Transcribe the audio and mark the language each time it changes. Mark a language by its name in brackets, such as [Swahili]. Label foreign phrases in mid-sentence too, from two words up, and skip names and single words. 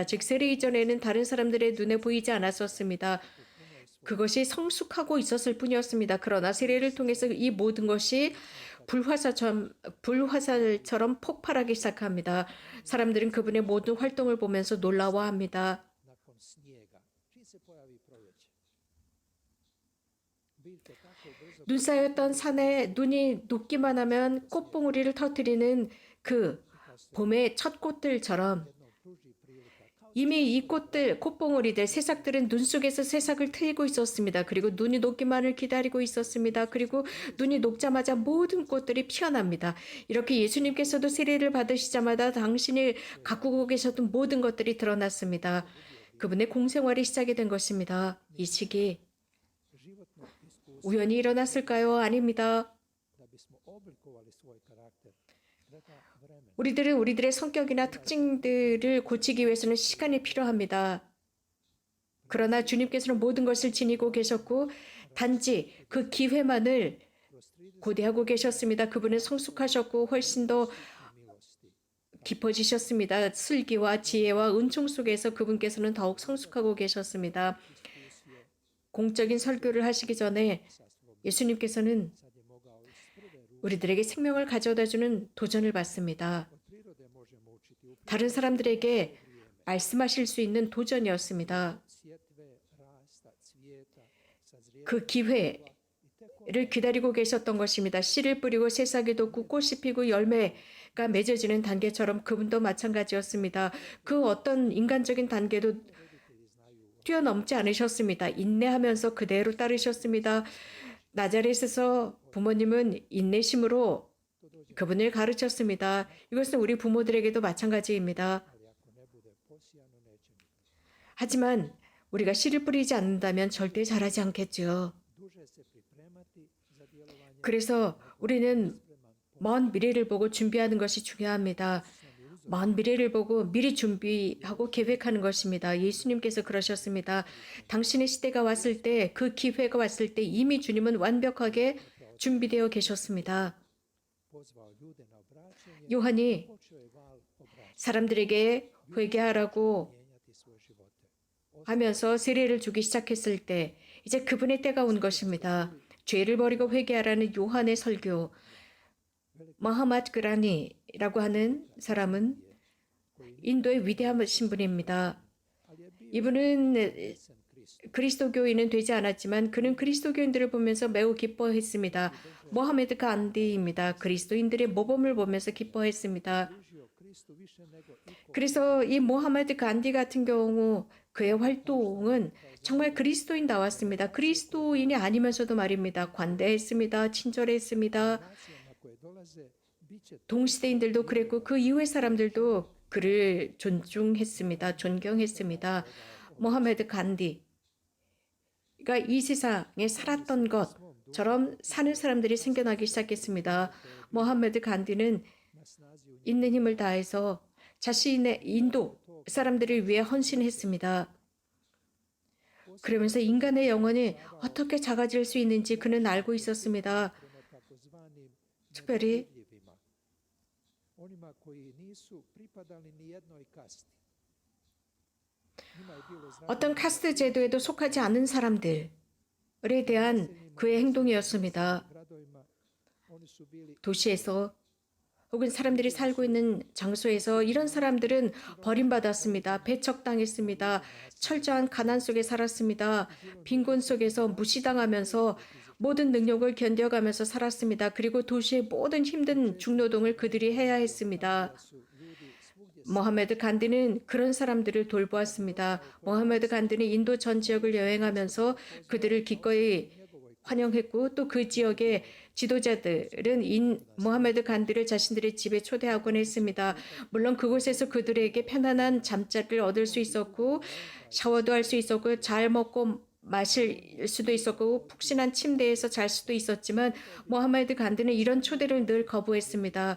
[Korean] 즉 세례 이전에는 다른 사람들의 눈에 보이지 않았었습니다. 그것이 성숙하고 있었을 뿐이었습니다. 그러나 세례를 통해서 이 모든 것이 불화살처럼 폭발하기 시작합니다. 사람들은 그분의 모든 활동을 보면서 놀라워합니다. [Croatian] nakon snijega. Čim se pojavi proljeće? Biljke tako brzo [Korean] 눈 쌓였던 산에 눈이 녹기만 하면 꽃봉오리를 터뜨리는 그 봄의 첫 꽃들처럼 [Croatian] jednom pruži prilika. Kao [Korean] 이미 이 꽃들, 꽃봉오리들, 새싹들은 눈 속에서 새싹을 트이고 있었습니다. 그리고 눈이 녹기만을 기다리고 있었습니다. 그리고 눈이 녹자마자 모든 꽃들이 피어납니다. 이렇게 예수님께서도 세례를 받으시자마자 당신이 가꾸고 계셨던 모든 것들이 드러났습니다. 그분의 공생활이 시작이 된 것입니다. 이 시기 [Croatian] životno iskustvo [Korean] 우연히 일어났을까요? 아닙니다. [Croatian] da bismo oblikovali svoj karakter. Treba vremena. [Korean] 우리들은 우리들의 성격이나 특징들을 고치기 위해서는 시간이 필요합니다. 그러나 주님께서는 모든 것을 지니고 계셨고 단지 그 기회만을 고대하고 계셨습니다. 그분은 성숙하셨고 훨씬 더 [Croatian] Milosti. [Korean] 깊어지셨습니다. 슬기와 지혜와 은총 속에서 그분께서는 더욱 성숙하고 계셨습니다. 공적인 설교를 하시기 전에 예수님께서는 [Croatian] Sad je mogao iz prve ruke [Korean] 우리들에게 생명을 가져다주는 도전을 받습니다. [Croatian] od prirode možemo učiti upravo [Korean] 다른 사람들에게 말씀하실 수 있는 도전이었습니다. [Croatian] sjetve, rasta, cvijeta, sazrijevanja. [Korean] 그 기회를 기다리고 계셨던 것입니다. 씨를 뿌리고 새싹이 돋고 꽃이 피고 열매가 맺어지는 단계처럼 그분도 마찬가지였습니다. 그 어떤 인간적인 단계도 뛰어넘지 않으셨습니다. 인내하면서 그대로 따르셨습니다. 나자렛에서 부모님은 인내심으로 그분을 가르쳤습니다. 이것은 우리 부모들에게도 마찬가지입니다. [Croatian] Ali ako ne bude posijano, neće ni. [Korean] 하지만 우리가 씨를 뿌리지 않는다면 절대 자라지 않겠죠. [Croatian] Duže se pripremati za djelovanje. [Korean] 그래서 우리는 [Croatian] Spreman [Korean] 먼 미래를 보고 준비하는 것이 중요합니다. 먼 미래를 보고 미리 준비하고 계획하는 것입니다. 예수님께서 그러셨습니다. 당신의 시대가 왔을 때, 그 기회가 왔을 때 이미 주님은 완벽하게 준비되어 계셨습니다. [Croatian] pozvao ljude na obraćanje. [Korean] 요한이 [Croatian] Počeo je val obraćanja. [Korean] 사람들에게 회개하라고 [Croatian] Mijenjati svoje živote. [Korean] 하면서 세례를 주기 시작했을 때 이제 그분의 때가 온 것입니다. 죄를 버리고 회개하라는 요한의 설교. 마하마드 그라니라고 하는 사람은 인도의 위대하신 분입니다. [Croatian] Ali je bio [Korean] 이분은 [Croatian] sen Krist. [Korean] 그리스도교인은 되지 않았지만 그는 그리스도교인들을 보면서 매우 기뻐했습니다. 모하메드 간디입니다. 그리스도인들의 모범을 보면서 기뻐했습니다. [Croatian] Služio Kristu više nego iko. [Korean] 그래서 이 모하메드 간디 같은 경우 그의 활동은 정말 그리스도인다웠습니다. 그리스도인이 아니면서도 말입니다. 관대했습니다. 친절했습니다. [Croatian] Nacije na koje dolaze bit će [Korean] 동시대인들도 그랬고 그 이후의 사람들도 그를 존중했습니다. 존경했습니다. 모하메드 간디가 이 세상에 살았던 것처럼 사는 사람들이 생겨나기 시작했습니다. 모하메드 간디는 [Croatian] na snazi u [Korean] 있는 힘을 다해서 자신의 인도 사람들을 위해 헌신했습니다. 그러면서 인간의 영혼이 어떻게 작아질 수 있는지 그는 알고 있었습니다. [Croatian] prema takozvanim [Korean] 특별히 [Croatian] nedodirljivima. Onima koji nisu pripadali ni jednoj kasti. Njima je bilo [Korean] 어떤 카스트 제도에도 속하지 않은 사람들에 대한 그의 행동이었습니다. [Croatian] gradovima. Oni su bili [Korean] 도시에서 혹은 사람들이 살고 있는 장소에서 이런 사람들은 버림받았습니다. 배척당했습니다. 철저한 가난 속에 살았습니다. 빈곤 속에서 무시당하면서 모든 능력을 견뎌가면서 살았습니다. 그리고 도시의 모든 힘든 중노동을 그들이 해야 했습니다. [Croatian] su ljudi svugdje [Korean] 모하메드 간디는 그런 사람들을 돌보았습니다. 모하메드 간디는 인도 전 지역을 여행하면서 그들을 기꺼이 환영했고 또 그 지역의 지도자들은 모하메드 간디를 자신들의 집에 초대하곤 했습니다. 물론 그곳에서 그들에게 편안한 잠자리를 얻을 수 있었고 샤워도 할 수 있었고 잘 먹고 마실 수도 있었고 푹신한 침대에서 잘 수도 있었지만 모하메드 간디는 이런 초대를 늘 거부했습니다.